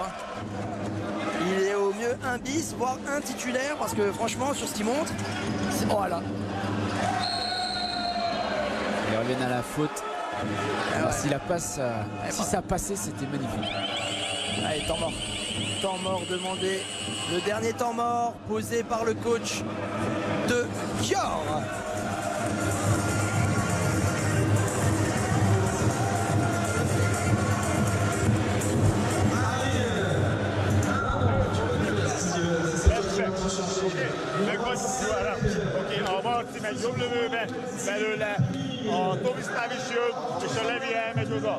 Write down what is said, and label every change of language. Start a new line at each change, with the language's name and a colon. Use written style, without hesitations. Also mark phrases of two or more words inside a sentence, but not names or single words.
French: Il est au mieux un bis, voire un titulaire, parce que franchement, sur ce qu'il montre, oh là. Ils reviennent à la faute. Alors, si la passe, si ça passait, c'était magnifique. Allez, temps mort. Temps mort demandé. Le dernier temps mort posé par le coach de Győr.
Hungarian: Mert jobb lövőbe belőle a Tomi Stavis jön, és a Levi elmegy oda.